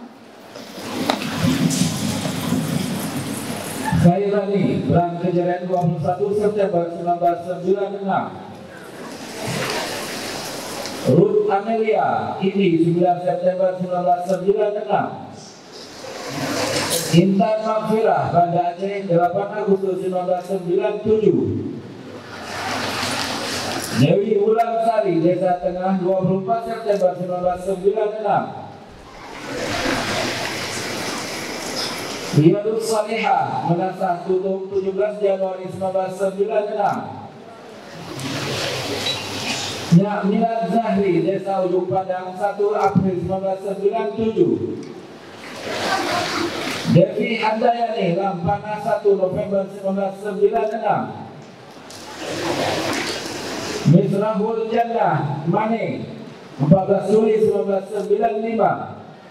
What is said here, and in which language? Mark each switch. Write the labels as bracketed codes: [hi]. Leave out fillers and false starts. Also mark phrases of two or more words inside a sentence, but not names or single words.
[id] Khairani, Belang Kejadian 21 September 1996. Ruth Amelia, ini 9 September 1996. Intan Makfirah, Banda Aceh, 8 Agustus 1997. Dewi Ulang Sari, Desa Tengah, 24 September 1996. Riyadus Salihah, Menasah Tutung, 17 Januari 1996. Nyak Milad Zahri, Desa Ujung Padang, 1 April 1997. Devi Handayani, Lampana, 1 November 1996. Misrahul Jannah, Mane, 14 Juli 1995.